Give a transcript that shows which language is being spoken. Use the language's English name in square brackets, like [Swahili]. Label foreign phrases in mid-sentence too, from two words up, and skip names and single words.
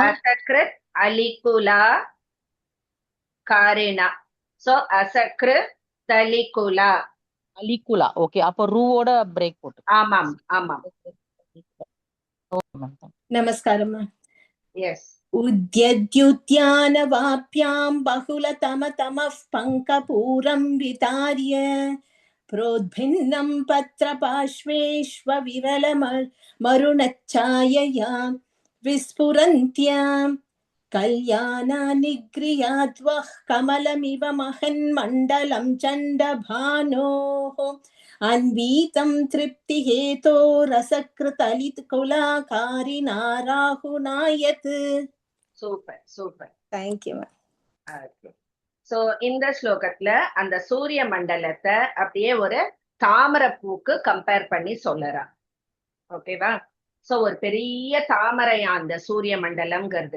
[Sanskrit] असकृत् अलिकुला कारिणा. சோ असकृत् तलिकुला [Tamil] அலிகுலா. ஓகே, அப்ப ரூவோட பிரேக் போட்டு. ஆமாம் ஆமாம். நமஸ்காரம். எஸ். [Sanskrit] उद्यद्युद्यानवाभ्यां बहुलतमतमः पङ्कपूरं वितार्य प्रोद्भिन्नं पत्रपार्श्वेष्वविरलमरुणच्छायया विस्फुरन्त्यां कल्याणानि गृहाद्वः कमलमिव महन्मण्डलं चण्डभानोः अन्वीतं तृप्तिहेतोरसकृतलिकुला कारिणाराहुणायत्. [Tamil] சூப்பர் சூப்பர். தேங்க்யூ. சோ இந்த ஸ்லோகத்துல அந்த சூரிய மண்டலத்தை அப்படியே ஒரு தாமரை பூக்கு கம்பேர் பண்ணி சொல்லறா. ஓகேவா? சோ ஒரு பெரிய தாமரையா அந்த சூரிய மண்டலம்ங்கிறது.